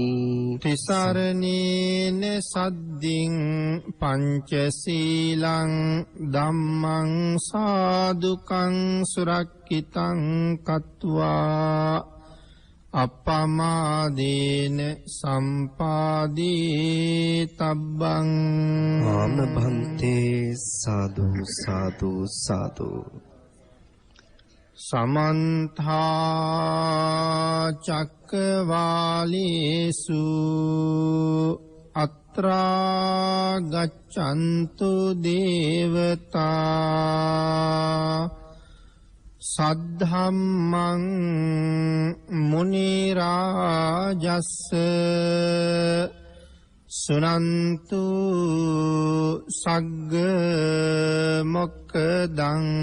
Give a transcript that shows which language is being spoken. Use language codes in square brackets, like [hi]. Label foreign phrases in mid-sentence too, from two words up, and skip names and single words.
[pi] තිසරණේන සද්දින් පංචශීලං ධම්මං සාදුකං සුරක්ඛිතං කତ୍වා අපමාදේන සම්පාදී තබ්බං. ආනභන්තේ සාදු සාදු සාදු. සමන්තා චක්කවාලේසු අත්‍රා ගච්ඡන්තු දේවතා සද්ධම්මං මුනි රාජස්ස සුනන්තු සග්ග මොක්ඛදං.